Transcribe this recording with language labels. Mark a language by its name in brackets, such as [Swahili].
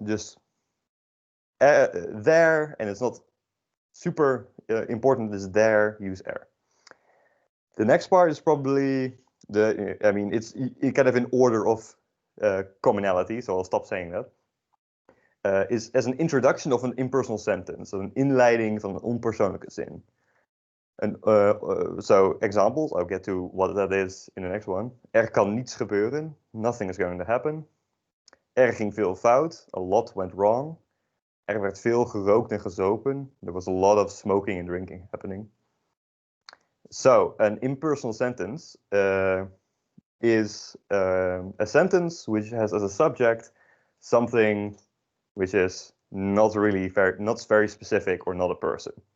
[English] Just there, and it's not super important is there, use The next part is probably it's kind of in order of commonality, so I'll stop saying that. Is as an introduction of an impersonal sentence, so [Dutch] een inleiding van een onpersoonlijke zin. [English] So examples, I'll get to what that is in the next one. [Dutch] Kan niets gebeuren, [English] nothing is going to happen. [Dutch] Ging veel fout, [English] a lot went wrong. [Dutch] Werd veel gerookt en gezopen. [English] There was a lot of smoking and drinking happening. So, an impersonal sentence is a sentence which has as a subject something which is not very specific or not a person.